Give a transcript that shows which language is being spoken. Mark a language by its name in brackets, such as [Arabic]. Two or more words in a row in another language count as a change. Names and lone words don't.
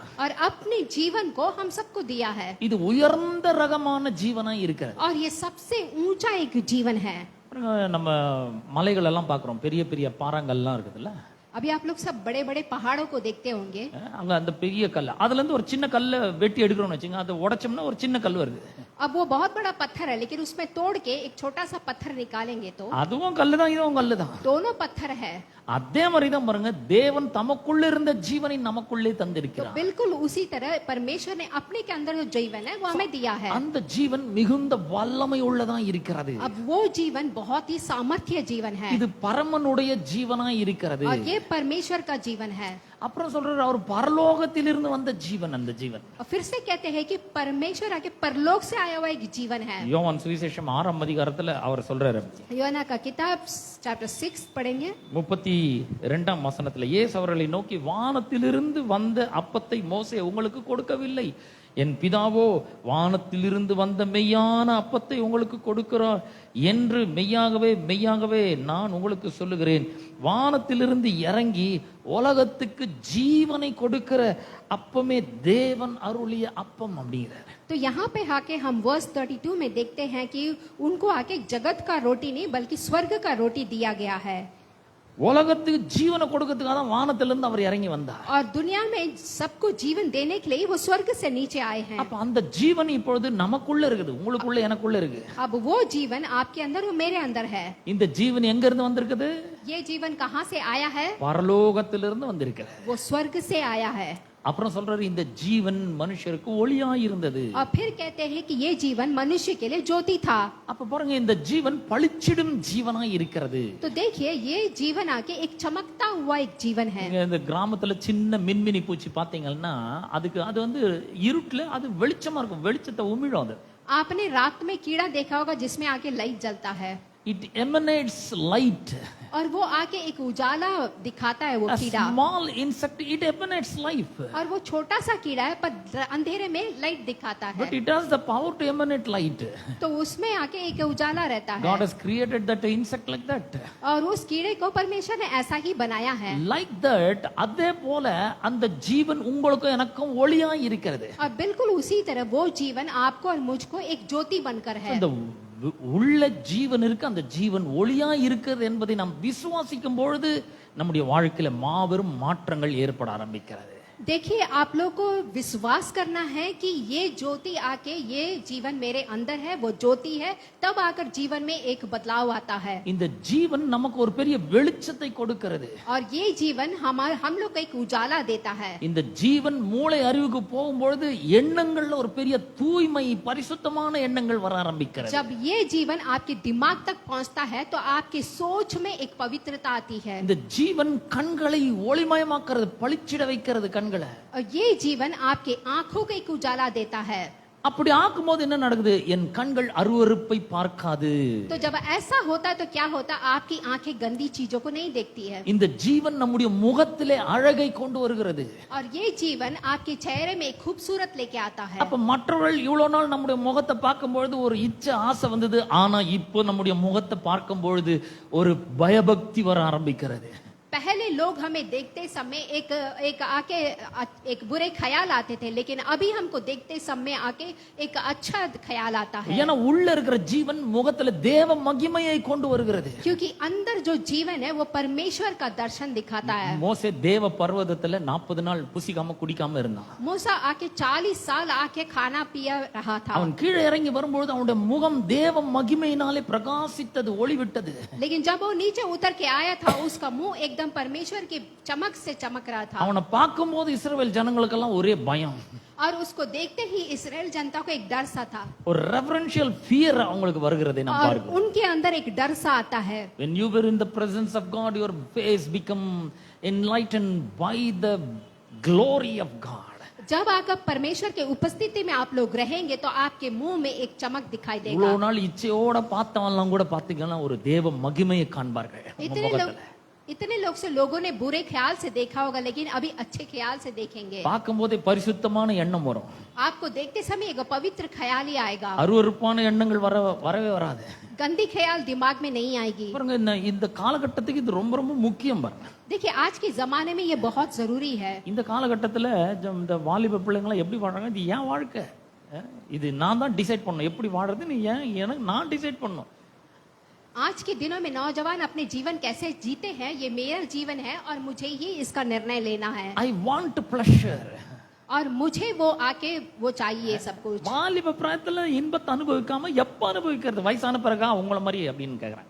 [Hindi] और अपने जीवन को हम सबको दिया है। [Tamil] இது உயர்ந்த ரகமான ஜீவனாய் இருக்கிறது. [Hindi] और ये सबसे ऊंचा एक जीवन है। [Tamil] நம்ம மலைகள் எல்லாம் பார்க்கிறோம், பெரிய பெரிய பாறாங்கல்லாம் இருக்குதுல்ல. [Hindi] अभी आप लोग सब बड़े बड़े पहाड़ों को देखते होंगे। [Tamil] அங்க அந்த பெரிய கல், அதுல இருந்து ஒரு சின்ன கல்ல வெட்டி எடுக்கிறோம்னு வச்சுங்க, அதை உடைச்சோம்னா ஒரு சின்ன கல் வருது. [Hindi] अब वो बहुत बड़ा पत्थर है लेकिन उसमें तोड़ के एक छोटा सा पत्थर निकालेंगे तो [Tamil] அதுவும் கல்லு தான், இதுவும் கல்லு தான். [Hindi] दोनों पत्थर है। [Tamil] அதே மாதிரி தான் பாருங்க, தேவன் தமக்குள்ள இருந்த ஜீவனை நமக்குள்ளே [Hindi] तो [Tamil] தந்திருக்கிறார். [Hindi] बिल्कुल उसी तरह परमेश्वर ने अपने के अंदर जो जीवन है वो हमें दिया है। [Tamil] அந்த ஜீவன் மிகுந்த வல்லமை உள்ளதா இருக்கிறது. [Hindi] अब वो जीवन बहुत ही सामर्थ्य जीवन है [Tamil] இது பரமனுடைய ஜீவனாய் இருக்கிறது. [Hindi] और ये परमेश्वर का जीवन है। [Tamil] அப்புறம் சொல்றாரு, அவர் பரலோகத்திலிருந்து வந்த ஜீவன் அந்த ஜீவன். [Hindi] और फिर से कहते हैं कि परमेश्वर आके परलोक से आया हुआ एक जीवन है। [Tamil] யோவான் சுவிசேஷம் 6ஆம் அதிகாரத்துல அவர் சொல்றாரு, [Hindi] யோனா का किताब चैप्टर 6 पढ़ेंगे [Tamil] 32ஆம் வசனத்துல, இயேசு அவர்களை நோக்கி, வானத்திலிருந்து வந்த அப்பத்தை மோசே உங்களுக்கு கொடுக்கவில்லை, என் பிதாவோ வானத்திலிருந்து வந்த மெய்யான அப்பத்தை உங்களுக்கு கொடுக்கிறார் என்று மெய்யாகவே மெய்யாகவே நான் உங்களுக்கு சொல்லுகிறேன். வானத்திலிருந்து இறங்கி உலகத்துக்கு ஜீவனை கொடுக்கிற அப்பமே தேவன் அருளிய அப்பம் அப்படிங்கிறார். [Hindi] तो यहाँ पे आके हम वर्स 32 में देखते हैं कि उनको आके जगत का रोटी नहीं बल्कि स्वर्ग का रोटी दिया गया है। [Tamil] உலகத்துக்கு ஜீவனை கொடுக்கிறதுக்காக தான் வானத்திலிருந்து அவர் இறங்கி வந்தார். [Hindi] और दुनिया में सबको जीवन देने के लिए वो स्वर्ग से नीचे आए हैं। [Tamil] அப்ப அந்த ஜீவன் இப்பொழுது நமக்குள்ள இருக்குது, உங்களுக்குள்ள எனக்குள்ள இருக்கு. [Hindi] अब वो जीवन आपके अंदर वो मेरे अंदर है। [Tamil] இந்த ஜீவன் எங்க இருந்து வந்திருக்குது? [Hindi] ये जीवन कहाँ से आया है? [Tamil] பரலோகத்திலிருந்து வந்திருக்கிறது. [Hindi] वो स्वर्ग से आया है। [Tamil] அப்புறம் சொல்றாரு, இந்த ஜீவன் மனுஷருக்கு ஒளியாய் இருந்தது. [Hindi] और फिर कहते हैं कि ये जीवन मनुष्य के लिए ज्योति था। [Tamil] அப்ப பாருங்க, இந்த ஜீவன் பளிச்சிடும் ஜீவனாய் இருக்கிறது. [Hindi] तो देखिए ये जीवन आके एक चमकता हुआ एक जीवन है। [Tamil] நீங்க இந்த கிராமத்துல சின்ன மின்மினி பூச்சி பாத்தீங்கன்னா அது வந்து இருட்டுல அது வெளிச்சமா இருக்கும், வெளிச்சத்தை உமிழும். அது [Hindi] आपने रात में कीड़ा देखा होगा जिसमें आके लाइट जलता है। [English] It emanates light. [Hindi] और वो आके एक उजाला दिखाता है वो [English] A [Hindi] कीड़ा। [English] small insect, it emanates life. [Hindi] और वो छोटा सा कीड़ा है पर अंधेरे में लाइट दिखाता [English] But [Hindi] है। [English] it has the power to emanate light. [Hindi] तो उसमें आके एक उजाला रहता है। [English] God has created that insect like that. [Hindi] और उस कीड़े को परमेश्वर ने ऐसा ही बनाया है। [English] Like that, [Tamil] அதே போல அந்த ஜீவன் உங்களுக்கும் எனக்கும் ஒளியாய் இருக்கிறது. [Hindi] और बिल्कुल उसी तरह वो जीवन आपको और मुझको एक ज्योति बनकर है। [Tamil] அந்த உள்ள ஜீவன் இருக்கு, அந்த ஜீவன் ஒளியாய் இருக்கிறது என்பதை நாம் விசுவாசிக்கும் பொழுது நம்முடைய வாழ்க்கையில மாபெரும் மாற்றங்கள் ஏற்பட ஆரம்பிக்கிறது. [Hindi] देखिए आप लोग को विश्वास करना है कि ये ज्योति आके ये जीवन मेरे अंदर है, वो ज्योति है, तब आकर जीवन में एक बदलाव आता है। [Tamil] இந்த ஜீவன் நமக்கு ஒரு பெரிய வெளிச்சத்தை கொடுக்கிறது. [Hindi] और ये जीवन हम लोग को एक उजाला देता है। [Tamil] இந்த ஜீவன் மூளை அறிவுக்கு போகும்பொழுது எண்ணங்கள்ல ஒரு பெரிய தூய்மை, பரிசுத்தமான எண்ணங்கள் வர ஆரம்பிக்கிறது. [Hindi] जब ये जीवन आपके दिमाग तक पहुंचता है तो आपकी सोच में एक पवित्रता आती है। [Tamil] இந்த ஜீவன் கண்களை ஒளிமயமாக்குறது, பளிச்சிட வைக்கிறது கண்களை. [Hindi] और ये जीवन आपके आंखों को एक उजाला देता है। [Tamil] அப்படி ஆக்கும்போது என்ன நடக்குது? என் கண்கள் அருவருப்பை பார்க்காது. [Hindi] तो जब ऐसा होता है तो क्या होता है? आपकी आंखें गंदी चीजों को नहीं देखती है। [Tamil] இந்த ஜீவன் நம்முடைய முகத்திலே அழகை கொண்டு வருகிறது. [Hindi] और ये जीवन आपके चेहरे में एक खूबसूरत लेके आता है। [Tamil] அப்ப மற்றவர்கள் இவ்வளவு நாள் நம்முடைய முகத்தை பார்க்கும் பொழுது ஒரு இச்சை, ஆசை வந்தது. ஆனா இப்போ நம்முடைய முகத்தை பார்க்கும் பொழுது ஒரு பயபக்தி வர ஆரம்பிக்கிறது. [Hindi] पहले लोग हमें देखते समय एक आके एक बुरे ख्याल आते थे, लेकिन अभी हमको देखते समय आके एक अच्छा ख्याल आता है। [Tamil] ஏன்னா உள்ள இருக்கிற ஜீவன் முகத்துல தேவ மகிமையை கொண்டு வருகிறது. [Hindi] क्योंकि अंदर जो जीवन है वो परमेश्वर का दर्शन दिखाता है। [Tamil] மோசே தேவ பர்வதத்துல 40 நாள் புசிக்காம குடிக்காம இருந்தான். [Hindi] मूसा आके 40 साल आके खाना पिया रहा था। [Tamil] அவன் கீழே இறங்கி வரும்போது அவனுடைய முகம் தேவ மகிமையினாலே பிரகாசித்தது, ஒளி விட்டது. [Hindi] लेकिन जब वो नीचे उतर के आया था उसका मुंह एकदम परमेश्वर की चमक से चमक रहा था। [Tamil] அவனை பார்க்கும்போது இஸ்ரவேல் ஜனங்களுக்கெல்லாம் ஒரே பயம். [Hindi] और उसको देखते ही इस्राएल जनता को एक डर सा था [Tamil] ஒரு [English] reverential fear [Tamil] அவங்களுக்கு வருகிறதை நாம் [Hindi] और [Tamil] பார்க்கிறோம். [Hindi] उनके अंदर एक डर सा आता है. [English] When you were in the presence of God, your face become enlightened by the glory of God. [Hindi] जब आकर परमेश्वर के उपस्थिति में आप लोग रहेंगे तो आपके मुंह में एक चमक दिखाई देगा. [Tamil] இவ்வளவு நாள் இச்சையோட பார்த்தவன்லாம் கூட பாத்தீங்கன்னா ஒரு தேவ மகிமையை காண்பார்கள் உங்க முகத்துல. [Hindi] इतने लोग से लोगों ने बुरे ख्याल से देखा होगा लेकिन अभी अच्छे ख्याल से देखेंगे. [Tamil] பார்க்கும்போதே பரிசுத்தமான எண்ணம் வரும். [Hindi] आपको देखते समय एक पवित्र ख्याल ही आएगा. [Tamil] அருவருப்பான எண்ணங்கள் வரவே வராது. [Hindi] गंदी ख्याल दिमाग में नहीं आएगी. [Tamil] பாருங்க இந்த காலகட்டத்துக்கு இது ரொம்ப ரொம்ப முக்கியம் பாருங்க. [Hindi] देखिए आज के जमाने में ये बहुत जरूरी है. [Tamil] இந்த காலகட்டத்துல இந்த வாலிப பிள்ளைங்க எப்படி வாழ்றாங்க, இது ஏன் வாழ்க்கை, இது நான் தான் டிசைட் பண்ணணும் எப்படி வாழ்றது, நீ ஏன் எனக்கு நான் டிசைட் பண்ணணும். [Hindi] आज के दिनों में नौजवान अपने जीवन कैसे जीते हैं ये मेरा जीवन है और मुझे ही इसका निर्णय लेना है. [English] I want pleasure. [Hindi] और मुझे वो आके वो चाहिए सब कुछ. [Tamil] வாலிப பிராயத்துல இன்பத்தை அனுபவிக்காம எப்ப அனுபவிக்கிறது, வயசான பிறகா உங்களை மாதிரி அப்படின்னு கேக்குறாங்க.